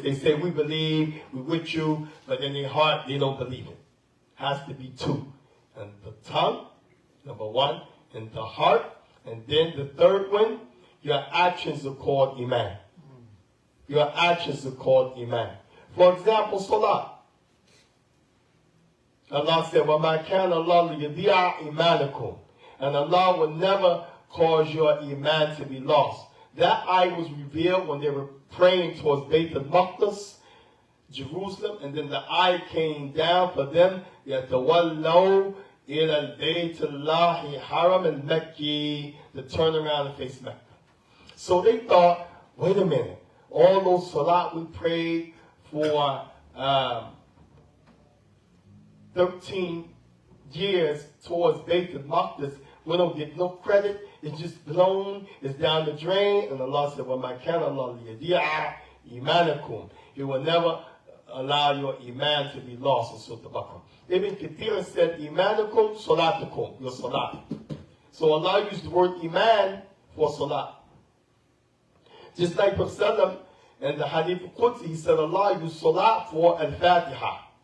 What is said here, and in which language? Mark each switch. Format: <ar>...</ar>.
<en>They say, we believe, we with you, but in their heart, they don't believe it. Has to be two. And the tongue, number one, and the heart. And then the third one, your actions are called Iman. Your actions are called Iman. For example, Salah. Allah said,</en> <ar>وَمَا كَانَ اللَّهُ لِيُضِيعَ إِيمَانَكُمْ.</ar> <en>And Allah will never cause your Iman to be lost. That ayah was revealed when they were praying towards Bayt al-Maqdis, Jerusalem, and then the ayah came down for them,</en> <ar>يَتَوَلَّوْا إِلَى الْبَيْتِ اللَّهِ حَرَمِ الْمَكِّي,</ar> <en>to turn around and face Mecca. So they thought, wait a minute, all those salat we prayed for 13 years towards Bayt al-Maqdis, we don't get no credit. It's just blown. It's down the drain. And Allah said,</en> <ar>وَمَا كَانَ اللَّهُ لِيُضِيعَ إِيمَانَكُمْ.</ar> <en>He will never allow your Iman to be lost in Surah Al-Baqarah. Ibn Kathir said,</en> <ar>إِيمَانَكُمْ صَلَاتُكُمْ,</ar> <en>your salat. So Allah used the word Iman for salat. Just like Prophet Sallam and the Hadith al-Qudsi, he said Allah used salat for al-Fatiha.</en>